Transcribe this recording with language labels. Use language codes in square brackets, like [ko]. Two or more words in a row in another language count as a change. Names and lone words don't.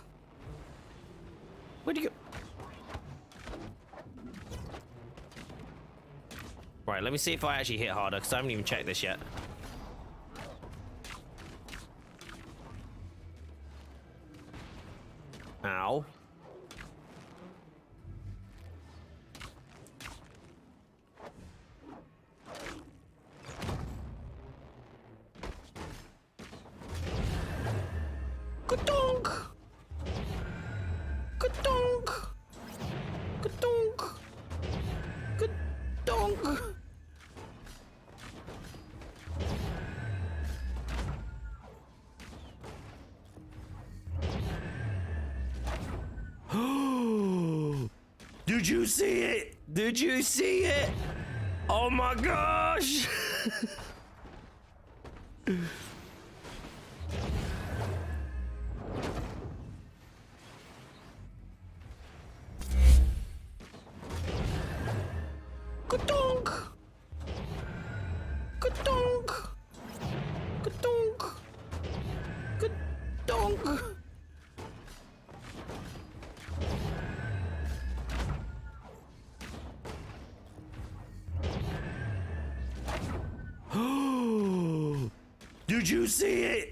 [en] Where'd you go? Right, let me see if I actually hit harder, because I haven't even checked this yet. Ow. Ka-donk! Ka-donk! Ka-donk! Ka-donk! Did you see it? Did you see it? Oh my gosh! Ka-donk! Ka-donk! Ka-donk! Ka-donk! Did you see it?